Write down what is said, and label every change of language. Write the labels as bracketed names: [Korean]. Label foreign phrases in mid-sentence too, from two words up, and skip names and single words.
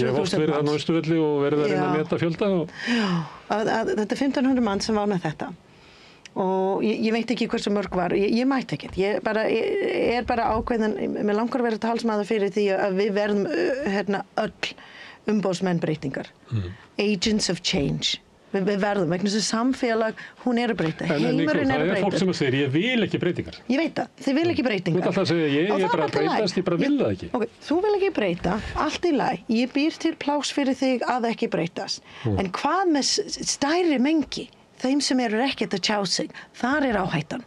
[Icelandic] Ég hef oft verið þarna á Austurvelli og verið að reyna að meta fjölda. Já, þetta 1500 manns sem var með þetta. Og ég veit ekki hversu mörg var, ég mætti ekkert. Ég bara ákveðin, mér langar að vera talsmaður fyrir því að við verðum öll umboðsmenn breytingar. [English] Agents of change. [Icelandic] Við verðum, vegna þess að samfélag, hún að breyta. Heimurinn að breyta. Það fólk sem að segja, ég vil ekki breytingar. Ég veit það, þið vil ekki breytingar. Þú ert alltaf að segja, ég bara að breytast, ég bara vil það ekki. Okay, þú vil ekki breyta, allt í lagi. Ég býr til pláss fyrir þig að ekki breytast. En hvað með stærri mengi, þeim sem eru ekkert að tjá sig, þar áhættan.